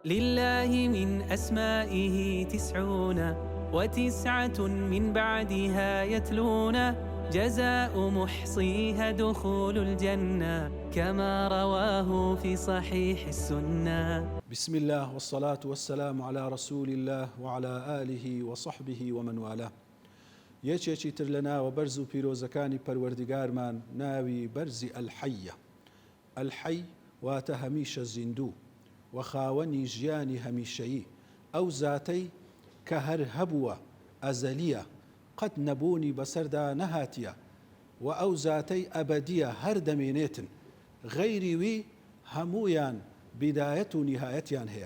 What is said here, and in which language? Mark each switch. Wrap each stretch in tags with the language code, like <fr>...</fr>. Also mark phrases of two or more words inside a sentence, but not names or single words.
<ar>لله من أسمائه 99 من بعدها يتلون جزاء محصيها دخول الجنة كما رواه في صحيح السنة. بسم الله والصلاة والسلام على رسول الله وعلى آله وصحبه ومن والاه.</ar> <ckb>یەکێکی تر لە ناوە بەرز و پیرۆزەکانی پەروەردگارمان ناوی بەرزی ئەلحەیە. ئەلحەی واتە هەمیشە زیندوو و خاوەنی ژیانی هەمیشەیی، ئەو زاتەی کە هەر هەبووە ئەزەلیە قەت نەبوونی بەسەردا نەهاتیە و ئەو زاتەی ئەبەدیە هەر دەمێنێتن، غەیری وی هەموویان بیدایەت و نیهایەتیان هەیە.</ckb>